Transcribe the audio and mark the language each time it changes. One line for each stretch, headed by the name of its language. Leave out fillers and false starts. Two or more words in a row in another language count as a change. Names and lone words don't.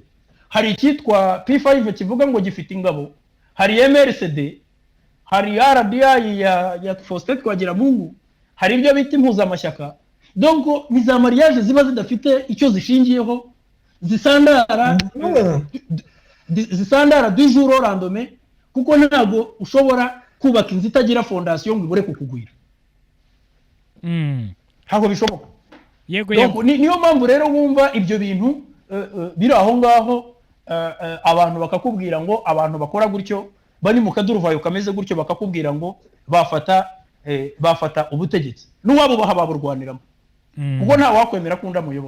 Kinyarwanda: Hari icyitwa P5 kivuga ngo gifite ingabo, hari MRCD, hari RDI ya Faustin Twagiramungu, hari ibyo bita impuzamashyaka. Donc ni za mariage ziba zidafite icyo zishingiyeho, zisandara
French: du jour au lendemain,
Kinyarwanda: kuko ntabwo ushobora kubaka inzu itagira fondation ngo ibure kukugwira. Ntabwo bishoboka. Yego. Niyo mpamvu rero wumva ibyo bintu biri aho ngaho, abantu bakakubwira ngo abantu bakora gutyo bari mu kaduruvayo kameze gutyo, bakakubwira ngo bafata ubutegetsi n'uwabo bahaburwaniramo, kuko nta wakwemera kunda muyobora.